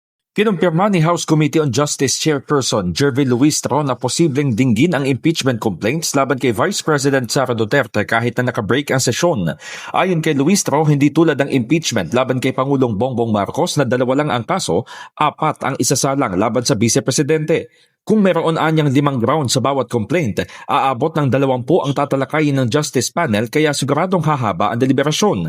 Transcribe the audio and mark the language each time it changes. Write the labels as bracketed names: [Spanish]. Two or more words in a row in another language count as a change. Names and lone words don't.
[Filipino] Kinumpirma ni House Committee on Justice Chairperson Jervy Luistro na posibleng dinggin ang [English] impeachment complaints [Filipino] laban kay Vice President Sara Duterte kahit na nakabreak ang sesyon. Ayon kay Luistro, hindi tulad ng impeachment laban kay Pangulong Bongbong Marcos na 2 lang ang kaso, 4 ang isasalang laban sa Vice Presidente. Kung meron anyang 5 grounds sa bawat complaint, aabot ng 20 ang tatalakayin ng Justice Panel kaya siguradong hahaba ang deliberasyon.